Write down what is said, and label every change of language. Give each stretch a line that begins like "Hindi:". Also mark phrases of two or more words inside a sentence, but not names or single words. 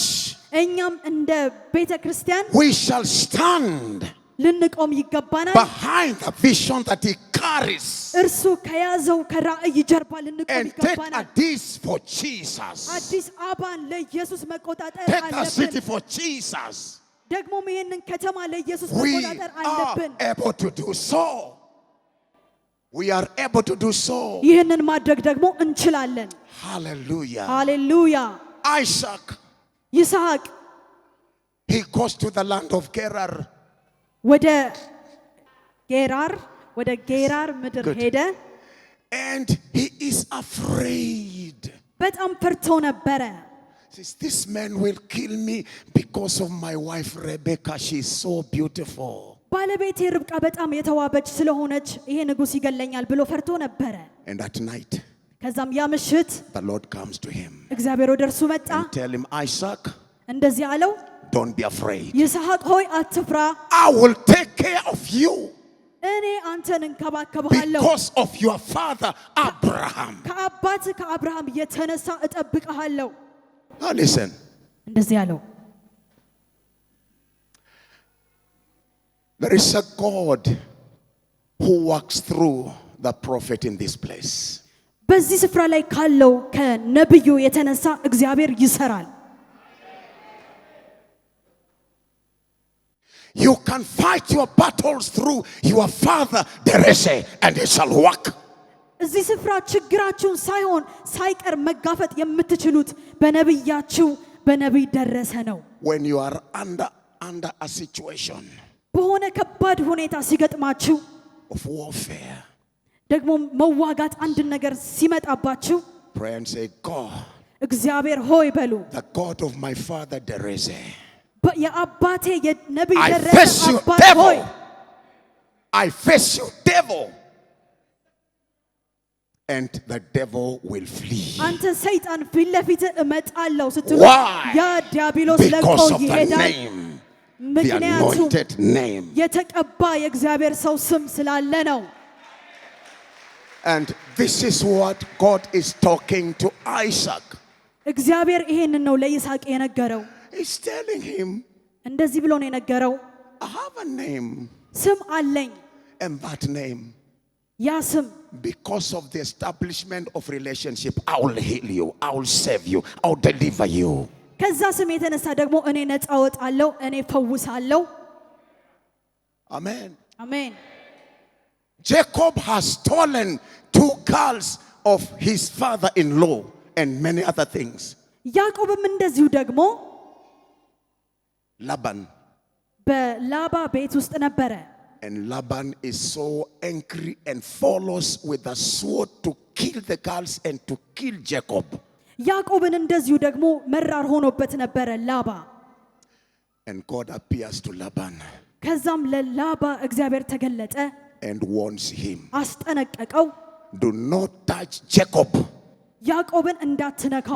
Amharic: እኛም እንደ ቤተ ክርስቲያን
English: we shall stand
Amharic: ልንቆም ይገባናል።
English: behind the vision that he carries
Amharic: እርሱ ከያዘው ከራእይ ጀርባ ልንቆም
English: and take
Amharic: ይገባናል።
English: Addis for Jesus.
Amharic: አዲስ አበባን ለኢየሱስ መቆጣጠር
English: Take the city
Amharic: አለብን።
English: for Jesus.
Amharic: ደግሞም ይሄንን ከተማ ለኢየሱስ
English: We
Amharic: መቆጣጠር
English: are
Amharic: አለብን።
English: able to do so. We are able to do so.
Amharic: ይህንን ማድረግ ደግሞ እንችላለን።
English: Hallelujah.
Amharic: ሃሌሉያ።
English: Isaac,
Amharic: ይስሐቅ
English: he goes to the land of Gerar.
Amharic: ወደ ጌራር ምድር
English: Good.
Amharic: ሄደ።
English: And he is afraid.
Amharic: በጣም ፈርቶ ነበረ።
English: Says, this man will kill me because of my wife Rebecca. She is so beautiful.
Amharic: ባለቤቴ ርብቃ በጣም የተዋበች ስለሆነች ይሄ ንጉሥ ይገለኛል ብሎ ፈርቶ ነበረ።
English: And at night,
Amharic: ከዛም ያ ምሽት
English: the Lord comes to him
Amharic: እግዚአብሔር ወደ እርሱ መጣ።
English: and tell him, Isaac,
Amharic: እንደዚህ አለው፣
English: don't be afraid.
Amharic: ይስሐቅ ሆይ አትፍራ፣
English: I will take care of you
Amharic: እኔ አንተን እንከባከብሃለሁ።
English: because of your father Abraham.
Amharic: ከአባት ከአብርሃም የተነሳ እጠብቅሃለሁ።
English: Now listen.
Amharic: እንደዚህ አለው።
English: There is a God who works through the prophet in this place.
Amharic: በዚህ ስፍራ ላይ ካለው ከነብዩ የተነሳ እግዚአብሔር ይሰራል።
English: You can fight your battles through your father Derese and it shall work.
Amharic: እዚህ ስፍራ ችግራችሁን ሳይቀር መጋፈጥ የምትችሉት በነብያችሁ በነብይ ደረሰ ነው።
English: When you are under a situation
Amharic: በሆነ ከባድ ሁኔታ ሲገጥማችሁ
English: of warfare,
Amharic: ደግሞ መዋጋት አንድ ነገር ሲመጣባችሁ
English: pray and say, God,
Amharic: እግዚአብሔር ሆይ በሉ።
English: the God of my father Derese,
Amharic: የአባቴ የነብይ
English: I
Amharic: ደረሰ
English: face you
Amharic: አባት ሆይ
English: devil. I face you devil. And the devil will flee.
Amharic: አንተ ሰይጣን ፊት ለፊት እመጣለሁ ስትሉ
English: Why?
Amharic: ያ ዲያብሎስ ለቆ
English: Because of the
Amharic: ይሄዳል።
English: name, the
Amharic: ምክንያቱም
English: anointed name.
Amharic: የተቀባ የእግዚአብሔር ሰው ስም ስላለ ነው።
English: And this is what God is talking to Isaac.
Amharic: እግዚአብሔር ይሄንን ነው ለይስሐቅ የነገረው።
English: He's telling him,
Amharic: እንደዚህ ብሎ ነው የነገረው፣
English: I have a name.
Amharic: ስም አለኝ።
English: And that name,
Amharic: ያ ስም
English: because of the establishment of relationship, I will heal you, I will save you, I will deliver you.
Amharic: ከዛ ስም የተነሳ ደግሞ እኔ ነፃ አወጣለሁ፣ እኔ ፈውሳለሁ።
English: Amen.
Amharic: አሜን።
English: Jacob has stolen 2 girls of his father-in-law and many other things.
Amharic: ያዕቆብም እንደዚሁ ደግሞ
English: Laban.
Amharic: በላባ ቤት ውስጥ ነበረ።
English: And Laban is so angry and follows with a sword to kill the girls and to kill Jacob.
Amharic: ያዕቆብን እንደዚሁ ደግሞ መራር ሆኖበት ነበረ ላባ።
English: And God appears to Laban
Amharic: ከዛም ለላባ እግዚአብሔር ተገለጠ
English: and warns him,
Amharic: አስጠነቀቀው፣
English: do not touch Jacob
Amharic: ያዕቆብን እንዳትነካው፣